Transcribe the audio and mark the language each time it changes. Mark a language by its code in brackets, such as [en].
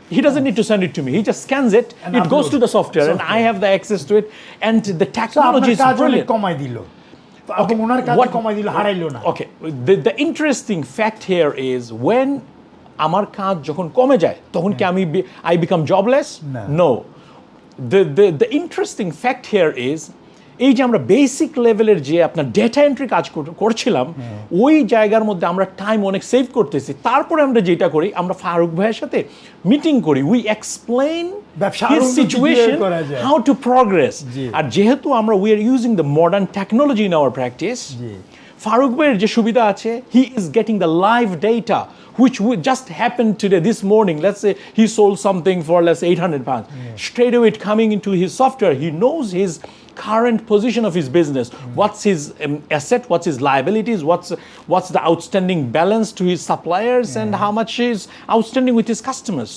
[en] He doesn't need to send it to me. He just scans it. It goes to the software, and I have the access to it. And the technology is brilliant. [bn] কমাই দিল। এবং ওনার কাজ কমাই দিল, হারাইলো না। [en] Okay, the interesting fact here is when [bn] আমার কাজ যখন কমে যায় তখন কি [en] I become jobless? No. The interesting fact here is [bn] এই যে আমরা বেসিক লেভেলের যে আপনার ডেটা এন্ট্রি কাজ করছিলাম, ওই জায়গার মধ্যে আমরা টাইম অনেক সেভ করতেছি। তারপরে আমরা যেটা করি, আমরা ফারুক ভাইয়ের সাথে মিটিং করি, [en] We explain his situation, how to progress. [bn] আর যেহেতু আমরা [en] we are using the modern technology in our practice, [bn] Faruk ভাইয়ের যে সুবিধা আছে, [en] He is getting the live data which just happened today, this morning. Let's say he sold something for, let's say, 800 pounds. Straight away it coming into his software. He knows his current position of his business. What's his asset, what's his liabilities, what's the outstanding balance to his suppliers, and how much is outstanding with his customers.